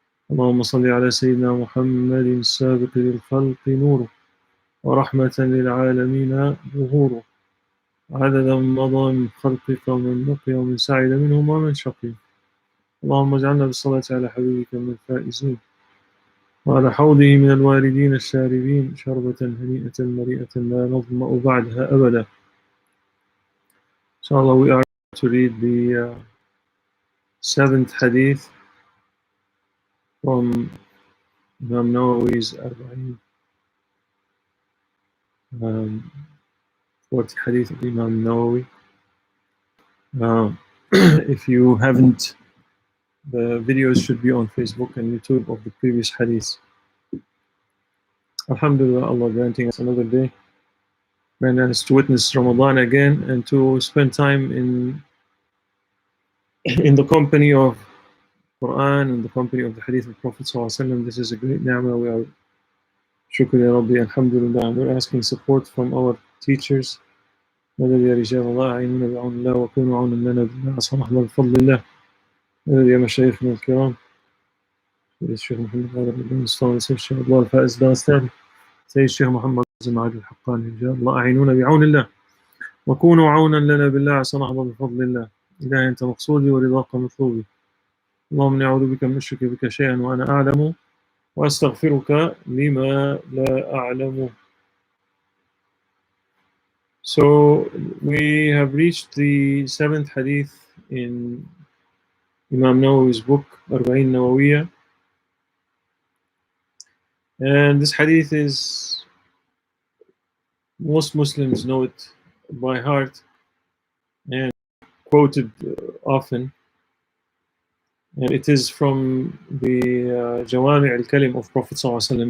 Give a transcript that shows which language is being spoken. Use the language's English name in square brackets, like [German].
[Arabic] اللهم صل على سيدنا محمد السابق للخلق نوره ورحمة للعالمين ظهوره عدد من مضى من خلقك ومن بقي ومن سعد منهم ومن شقي. اللهم اجعلنا بالصلاة على حبيبك من الفائزين وعلى حوضه من الواردين الشاربين شربة هنيئة مريئة لا نظمأ بعدها أبدا. [English] Inshallah, we are to read the seventh hadith from Imam Nawawi's Arba'in, 40 hadith of Imam Nawawi. If you haven't, the videos should be on Facebook and YouTube of the previous hadiths. Alhamdulillah, Allah granting us another day, granting us to witness Ramadan again and to spend time in the company of Quran and the company of the hadith of Prophet ﷺ. This is a great ni'mah. We are [Arabic] shukr ya Rabbi, [English] alhamdulillah. We're asking support from our teachers. [Arabic] مدد يا رجال الله أعينونا بعون الله وكونوا عونا لنا بالله صلحنا بفضل الله. مدد يا مشايخنا الكرام سيد الشيخ محمد غادر بن مصطفى سيد الشيخ الله الفائز داستاني سيد الشيخ محمد زمعاد الحقاني رجال الله أعينونا بعون الله وكونوا عونا لنا بالله صلحنا بفضل الله. إلهي أنت مقصودي ورضاك مطلوبي. اللهم إني أعوذ بك من أشرك بك شيئا وأنا أعلم وأستغفرك لما لا أعلم. [English] So we have reached the seventh hadith in Imam Nawawi's book Arba'in Nawawiyah, and this hadith is, most Muslims know it by heart and quoted often, and it is from the Jawami' al-Kalim of Prophet ﷺ.